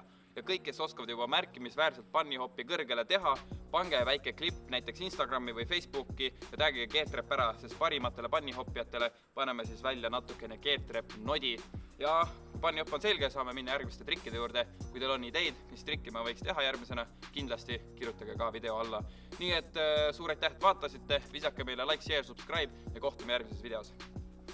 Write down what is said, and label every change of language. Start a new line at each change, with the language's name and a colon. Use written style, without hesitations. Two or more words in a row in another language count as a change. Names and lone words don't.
Estonian: Ja kõik, kes oskavad juba märkimisväärselt pannihoppi kõrgele teha, pange väike klipp näiteks Instagrami või Facebooki ja tagige Keertrepp ära, sest parimatele pannihopjatele paneme siis välja natukene Keertrepp nodi. Ja kui pannihopp on selge, saame minna järgmiste trikkide juurde. Kui teil on ideid, mis trikki ma võiks teha järgmisena, kindlasti kirjutage ka video alla. Nii et suur aitäh, et vaatasite, visake meile
English: like, share, subscribe
Estonian: ja kohtume järgmises videos.